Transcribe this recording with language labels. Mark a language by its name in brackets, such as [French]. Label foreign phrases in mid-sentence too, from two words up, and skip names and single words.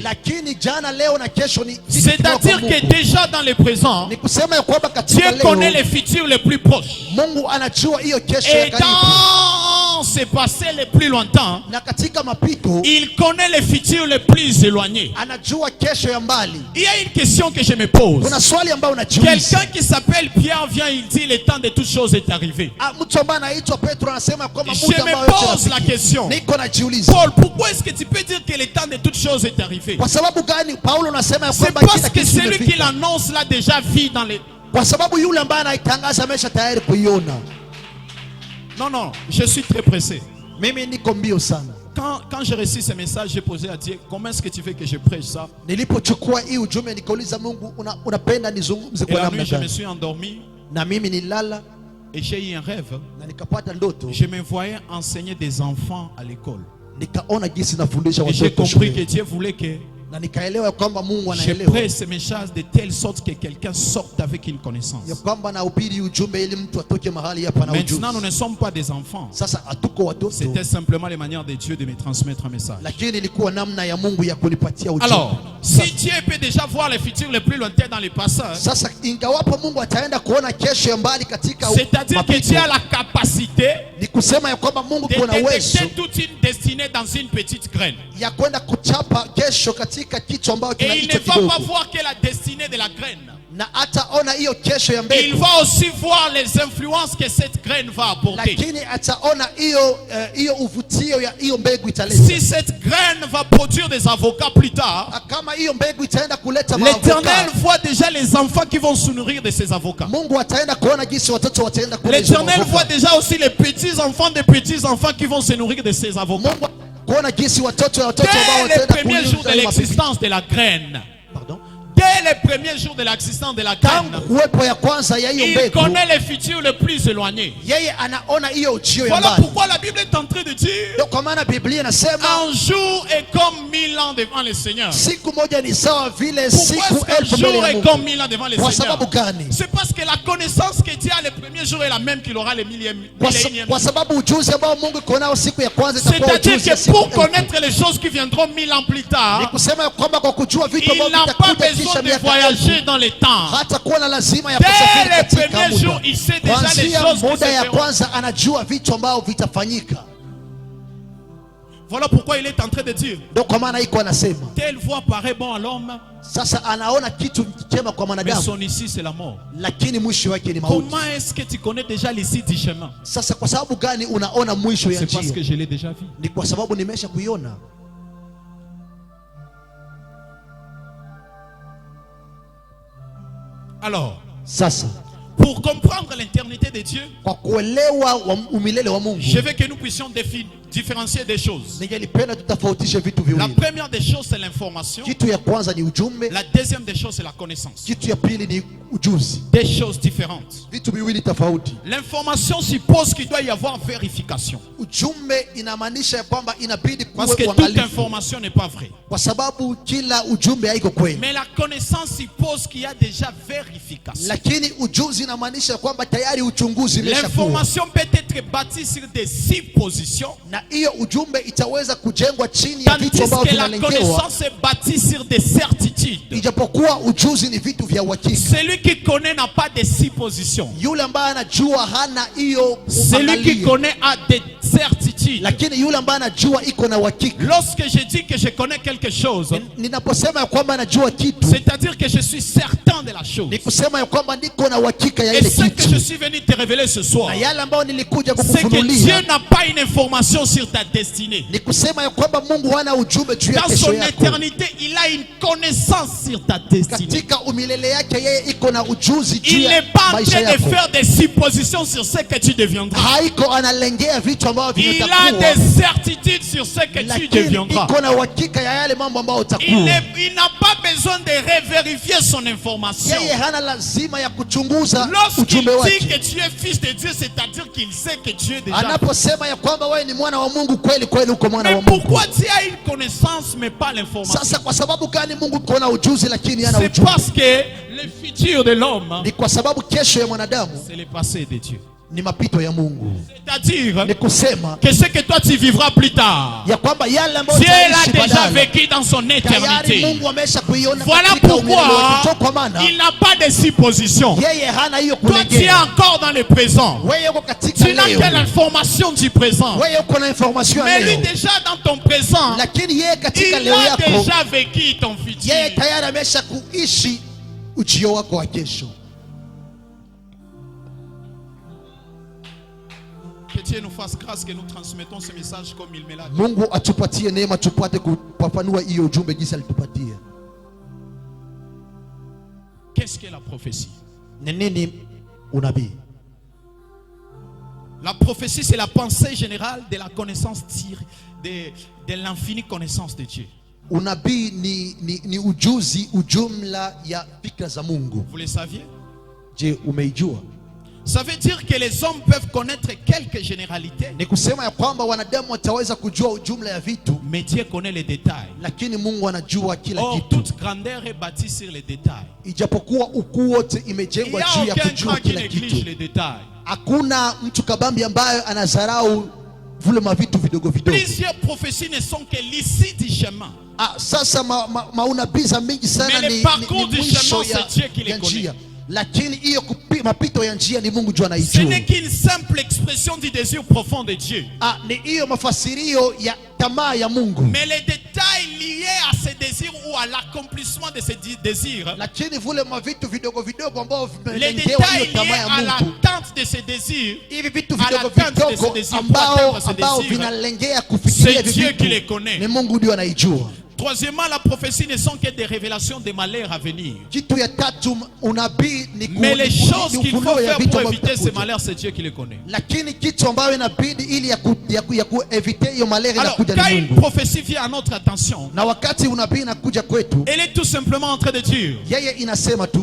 [Swahili] Lakini jana, leo na kesho ni kitu [French] C'est-à-dire [Swahili] kwa [French] que [Swahili] Mungu. [French] déjà dans le présent, [Swahili] Ni kusema ya kwamba [French] Dieu [Swahili] katika [French] connaît [Swahili] leo [French] le futur le plus proche. [Swahili] Mungu anajua hiyo kesho ya [French] Et [Swahili] karibu, [French] dans ce passé le plus lointain, [Swahili] na katika mapito [French] il connaît le futur le plus éloigné. [Swahili] anajua kesho ya mbali. [French] Il y a une question que je me pose. [Swahili] Kuna swali ambayo unajiuliza. [French] Quelqu'un qui s'appelle Pierre vient, il dit le temps de toutes choses est arrivé. [Swahili] Mtu ambaye anaitwa Petro anasema kwamba [French] Je [Swahili] muda [French] me [Swahili] ambao yote [French] pose la [Swahili] unafikia. [French] question. [Swahili] Niko najiuliza. [French] Paul, pourquoi est-ce que tu peux dire que le temps de toutes choses est arrivé? [Swahili] Kwa sababu gani Paulo anasema ya [French] C'est [Swahili] kwamba [French] parce [Swahili] kila [French] que [Swahili] kitu [French] celui qui [Swahili] kimefika? [French] l'annonce l'a déjà vu dans les... [Swahili] Kwa sababu yule ambaye anaitangaza amesha tayari kuiona. [French] Non, non, je suis très pressé. [Swahili] Mimi niko mbio sana. [French] Quand j'ai reçu ce message, j'ai posé à Dieu, comment est-ce que tu veux que je prêche ça? [Swahili] Nilipochukua hii ujumbe nikauliza Mungu, unapenda nizungumze [French] Et [Swahili] kwa [French] la [Swahili] namna [French] nuit, je me [Swahili] gani? [French] suis endormi [Swahili] Na mimi nilala [French] et j'ai eu un rêve. [Swahili] na nikapata ndoto, [French] Je me voyais enseigner des enfants à l'école. [Swahili] nikaona jinsi nafundisha [French] Et j'ai [Swahili] watoto [French] compris que [Swahili] shule. [French] Dieu voulait que [Swahili] Na nikaelewa ya kwamba Mungu [French] je [Swahili] anaelewa [French] prêche ce message de telle sorte que quelqu'un sorte avec une connaissance. [Swahili] ya kwamba nahubiri ujumbe ili mtu atoke mahali hapa na ujuzi. [French] Maintenant, nous ne sommes pas des enfants. [Swahili] Sasa hatuko watoto, [French] C'était simplement les manières de Dieu de me transmettre un message. [Swahili] lakini ilikuwa namna ya Mungu ya kunipatia ujumbe. [French] Alors, si Dieu peut déjà voir le futur le plus lointain dans les passeurs, [Swahili] Sasa ingawapo Mungu ataenda kuona kesho ya mbali katika [French] c'est-à-dire que Dieu a la capacité [Swahili] ni kusema ya kwamba Mungu [French] de [Swahili] kuna uwezo [French] détecter toute une destinée dans une petite graine. [Swahili] ya kwenda kuchapa kesho katika kichwa ambacho [French] Et il [Swahili] kinaitwa [French] ne va pas [Swahili] kidogo, [French] voir que la destinée de la graine. [Swahili] na ataona hiyo kesho ya [French] Il [Swahili] mbegu, [French] va aussi voir les influences que cette graine va apporter. [Swahili] lakini ataona hiyo uvutio ya hiyo mbegu italeta. [French] Si cette graine va produire des avocats plus tard, [Swahili] Kama hiyo mbegu itaenda kuleta [French] l'Éternel [Swahili] maavoka, [French] voit déjà les enfants qui vont se nourrir de ces avocats. [Swahili] Mungu ataenda kuona jinsi watoto wataenda kula hizo [French] L'Éternel voit [Swahili] maavoka. [French] déjà aussi les petits-enfants des petits-enfants qui vont se nourrir de ces avocats. [Swahili] Mungu kuona jinsi watoto ambao [French] Dès les [Swahili] wataenda [French] premiers jours de [Swahili] kunyunyuza [French] l'existence de la graine, Pardon? dès les premiers jours de l'existence de la graine, [Swahili] Tangu kuwepo ya kwanza ya hiyo [French] il [Swahili] mbegu, [French] connaît le futur le plus éloigné. [Swahili] yeye anaona hiyo ujio ya [French] Voilà [Swahili] mbali. [French] pourquoi la Bible est en train de dire [Swahili] Ndio kwa maana Biblia inasema [French] un jour est comme 1000 ans devant le Seigneur. [Swahili] siku moja ni sawa vile [French] Pourquoi [Swahili] siku [French] est-ce qu'un [Swahili] 1000 mbele [French] jour [Swahili] ya [French] est [Swahili] Mungu. [French] comme 1000 ans devant le [Swahili] Kwa [French] Seigneur? [Swahili] sababu gani? [French] C'est parce que la connaissance que Dieu a le premier jour est la même qu'il aura le millénième. [Swahili] Kwa sababu ujuzi ambao Mungu iko nao siku ya kwanza itakuwa [French] C'est-à-dire [Swahili] ujuzi ya [French] que [Swahili] siku [French] pour [Swahili] 1000. [French] connaître les choses qui viendront 1000 ans plus [Swahili] Ni [French] tard, [Swahili] kusema ya kwamba kwa kujua vitu [French] il [Swahili] ambavyo [French] n'a pas [Swahili] vitakuja [French] besoin [Swahili] kisha [French] de [Swahili] miaka [French] voyager [Swahili] 1000, [French] dans le temps. [Swahili] hata kuwa na lazima ya kusafiri [French] Dès les [Swahili] katika [French] premiers jours, [Swahili] muda. [French] il sait déjà les [Swahili] Kuanzia [French] choses qui se [Swahili] muda ya [French] feront. [Swahili] kwanza anajua vitu ambao vitafanyika. [French] Voilà pourquoi il est en train de dire, [Swahili] Ndio kwa maana iko anasema [French] telle voie paraît bon à l'homme, [Swahili] sasa anaona kitu chema kwa [French] mais [Swahili] mwanadamu, [French] son issue c'est la mort. [Swahili] lakini mwisho wake ni mauti. [French] Comment est-ce que tu connais déjà l'issue du chemin? [Swahili] Sasa kwa sababu gani unaona mwisho ya [French] C'est parce que [Swahili] njia? [French] je l'ai déjà vu. [Swahili] Ni kwa sababu nimesha kuiona. [French] Alors, [Swahili] Sasa [French] pour comprendre l'éternité de Dieu, [Swahili] kwa kuelewa umilele wa Mungu, [French] je veux que nous puissions différencier des choses. [Swahili] ningelipenda tutofautishe vitu [French] La [Swahili] viwili. [French] première des choses, c'est l'information. [Swahili] Kitu ya kwanza ni ujumbe, [French] La deuxième des choses, c'est la connaissance. [Swahili] kitu ya pili ni ujuzi. [French] Des choses différentes. [Swahili] Vitu viwili tofauti. [French] L'information suppose qu'il doit y avoir vérification. [Swahili] Ujumbe inamaanisha ya kwamba inabidi [French] Parce que [Swahili] kuwe [French] toute [Swahili] uangalifu, [French] information n'est pas vraie. [Swahili] kwa sababu kila ujumbe haiko kweli. [French] Mais la connaissance suppose qu'il y a déjà vérification. [Swahili] Lakini ujuzi inamaanisha ya kwamba tayari uchunguzi umeshakuwa, [French] L'information peut être bâtie sur des suppositions, [Swahili] na hiyo ujumbe itaweza kujengwa chini ya [French] tandis [Swahili] vitu ambavyo [French] que la [Swahili] vinalengewa, [French] connaissance est bâtie sur des certitudes. [Swahili] ijapokuwa ujuzi ni vitu vya uhakika. [French] Celui qui connaît n'a pas de suppositions. suppositions. [Swahili] Yule ambaye anajua hana hiyo [French] Celui qui connaît a des certitudes. [Swahili] lakini yule ambaye anajua iko na uhakika. [French] Lorsque je dis que je connais quelque chose, [Swahili] Ninaposema ya kwamba anajua kitu, [French] c'est-à-dire que je suis certain de la chose. [Swahili] ni kusema ya kwamba niko na uhakika ya [French] Et [Swahili] ile [French] ce que je [Swahili] kitu. [French] suis venu te révéler ce soir, [Swahili] Na yale ambayo nilikuja [French] c'est que Dieu [Swahili] kukufunulia [French] n'a pas une information sur ta destinée. [Swahili] ni kusema ya kwamba Mungu hana ujumbe juu ya [French] Dans [Swahili] kesho [French] son [Swahili] yako. [French] éternité, il a une connaissance sur ta destinée. [Swahili] Katika umilele yake yeye iko na ujuzi juu [French] Il [Swahili] ya [French] n'est pas en [Swahili] maisha [French] train de [Swahili] yako. [French] faire des suppositions sur ce que tu deviendras. [Swahili] Haiko analengea vitu ambavyo [French] Il a [Swahili] vitakuwa, [French] des certitudes sur ce que tu [Swahili] lakini [French] deviendras. [Swahili] iko na uhakika ya yale mambo ambayo [French] Il [Swahili] utakuwa. [French] n'a pas besoin de revérifier son information. [Swahili] Yeye hana lazima ya kuchunguza [French] Lorsqu'il [Swahili] ujumbe [French] dit [Swahili] wake. [French] que tu es fils de Dieu, c'est-à-dire qu'il sait que tu es déjà. [Swahili] Anaposema ya kwamba wewe ni mwana wa Mungu, kweli kweli uko mwana [French] Mais [Swahili] wa Mungu. [French] pourquoi tu as une connaissance mais pas l'information? [Swahili] Sasa kwa sababu gani Mungu iko na ujuzi lakini hana [French] C'est [Swahili] ujumbe? [French] parce que le futur de l'homme, [Swahili] Ni kwa sababu kesho ya mwanadamu [French] c'est le passé de Dieu. [Swahili] ni mapito ya Mungu. [French] C'est-à-dire [Swahili] Ni kusema [French] que ce que toi tu vivras plus tard, [Swahili] ya kwamba yale ambayo [French] Dieu l'a [Swahili] utaishi [French] déjà [Swahili] baadaye, [French] vécu dans son [Swahili] tayari [French] éternité. [Swahili] Mungu amesha kuiona [French] Voilà [Swahili] katika umilele [French] pourquoi [Swahili] wake. Kwa maana [French] il n'a pas de supposition. [Swahili] yeye hana hiyo [French] Toi tu es [Swahili] kulegea. [French] encore dans le présent. [Swahili] Wewe uko katika [French] Tu n'as [Swahili] leo. [French] que l'information du présent. [Swahili] Wewe uko na information [French] Mais [Swahili] ya [French] lui [Swahili] leo. [French] déjà dans ton présent, [Swahili] Lakini yeye katika [French] il [Swahili] leo [French] a [Swahili] yako, [French] déjà vécu ton futur. [Swahili] yeye tayari amesha kuishi ujio wako wa kesho. [French] Que Dieu nous fasse grâce que nous transmettons ce message comme il me l'a dit. [Swahili] Mungu atupatie neema tupate kupafanua hiyo ujumbe jinsi alitupatia. [French] Qu'est-ce que la prophétie? [Swahili] Ni nini unabii? [French] La prophétie, c'est la pensée générale de la connaissance de l'infinie connaissance de Dieu. [Swahili] Unabii ni ujuzi, ujumla ya fikra za Mungu. [French] Vous le saviez? [Swahili] Je, umeijua? [French] Ça veut dire que les hommes peuvent connaître quelques généralités, [Swahili] Ni kusema ya kwamba wanadamu wataweza kujua ujumla ya vitu, [French] mais Dieu connaît les détails. [Swahili] lakini Mungu anajua kila [French] Or, [Swahili] kitu. [French] toute grandeur est bâtie sur les détails. [Swahili] Ijapokuwa ukuu wote [French] Il n'y [Swahili] imejengwa [French] a [Swahili] juu ya [French] aucun [Swahili] kujua [French] grand qui [Swahili] kila [French] néglige [Swahili] kitu. [French] les détails. [Swahili] Hakuna mtu kabambi ambaye anadharau vile mavitu vidogo vidogo. [French] Plusieurs prophéties ne sont que l'issue du chemin. [Swahili] Sasa maunabii za mingi sana [French] Mais le [Swahili] ni [French] parcours du [Swahili] mwisho [French] chemin, c'est Dieu qui les [Swahili] ya njia, [French] connaît. [Swahili] lakini hiyo mapito ya njia ni Mungu juu [French] Ce [Swahili] anaijua. [French] n'est qu'une simple expression du désir profond de Dieu. [Swahili] Ni hiyo mafasirio ya tamaa ya Mungu, [French] Mais les détails liés à ces désirs ou à l'accomplissement de ces désirs, [Swahili] lakini vile mavitu vidogo vidogo ambao [French] les [Swahili] vimelengewa hiyo [French] détails [Swahili] tamaa [French] liés [Swahili] ya [French] à [Swahili] Mungu, [French] l'attente de ces désirs, [Swahili] hivi vitu [French] à [Swahili] vidogo [French] l'atteinte de ces [Swahili] vidogo [French] désirs, pour atteindre ces [Swahili] ambao [French] désirs, [Swahili] vinalengea kufikiria [French] c'est [Swahili] hivi [French] Dieu qui les [Swahili] vitu, [French] connaît. [Swahili] ni Mungu ndio anaijua. [French] Troisièmement, la prophétie ne sont que des révélations des malheurs à venir. [Swahili] Kitu ya tatu, unabii ni [French] Mais les choses qu'il faut [Swahili] ufunuo ya [French] faire [Swahili] vitu [French] pour [Swahili] ambavyo [French] éviter ces [Swahili] vitakuja. [French] malheurs, c'est Dieu qui les connaît. [Swahili] Lakini kitu ambayo inabidi ili ya kuevite hiyo malaria [French] Alors, [Swahili] inakuja [French] quand [Swahili] ni [French] une [Swahili] Mungu. [French] prophétie vient à notre attention, [Swahili] Na wakati unabii inakuja kwetu, [French] elle est tout simplement en train de dire: [Swahili] yeye inasema tu,